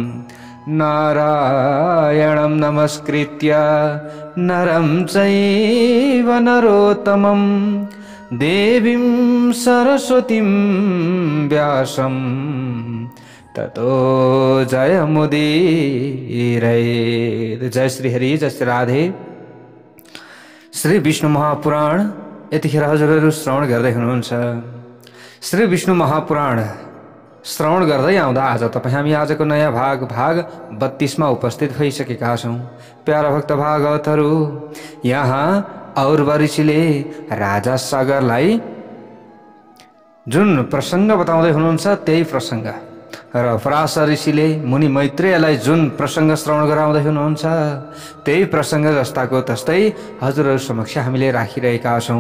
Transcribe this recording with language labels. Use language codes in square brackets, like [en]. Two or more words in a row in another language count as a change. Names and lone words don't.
[sa] नारायणं नमस्कृत्य नरं चैव नरोत्तमं देवीं सरस्वतीं व्यासं ततो जयमुदीरयेत्। [ne] जय श्री हरि, जय श्री राधे। श्री विष्णु महापुराण यतिखेर हजुरहरू श्रवण गर्दै हुनुहुन्छ। श्री विष्णु महापुराण श्रवण गर्दै आउँदा आज हामी आजको नयाँ भाग 32 मा उपस्थित भइसकेका छौं। प्यारा भक्त भागवतहरू, यहाँ औरवरिशीले राजा सागरलाई जुन प्रसंग बताउँदै हुनुहुन्छ त्यही प्रसंग र पराशर ऋषिले मुनि मैत्रेयलाई जुन प्रसंग श्रवण गराउँदै हुनुहुन्छ त्यही प्रसंग जस्ताको तस्तै हजुरहरू समक्ष हामीले राखिरहेका छौं।